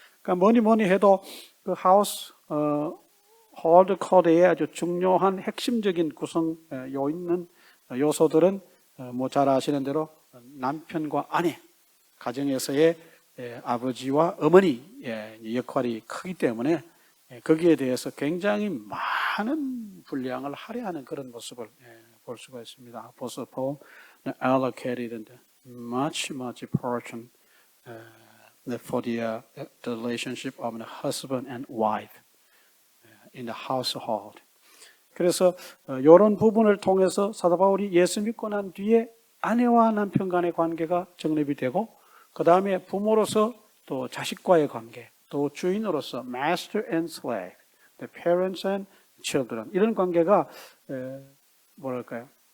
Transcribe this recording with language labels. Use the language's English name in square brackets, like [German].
[Korean] 그러니까 뭐니 해도 그 하우스 홀드 코드의 아주 중요한 핵심적인 구성 요소들은 뭐 잘 아시는 대로 남편과 아내, 가정에서의 아버지와 어머니 역할이 크기 때문에 거기에 대해서 굉장히 많은 분량을 할애하는 그런 모습을 볼 수가 있습니다. [English] Apostle Paul allocated much portion for the relationship of the husband and wife in the household. [Korean] 그래서 이런 부분을 통해서 사도 바울이 예수 믿고 난 뒤에 아내와 남편 간의 관계가 정립이 되고 그 다음에 부모로서 또 자식과의 관계, 또 주인으로서 [English] master and slave, the parents and children [Korean] 이런 관계가 뭐랄까요?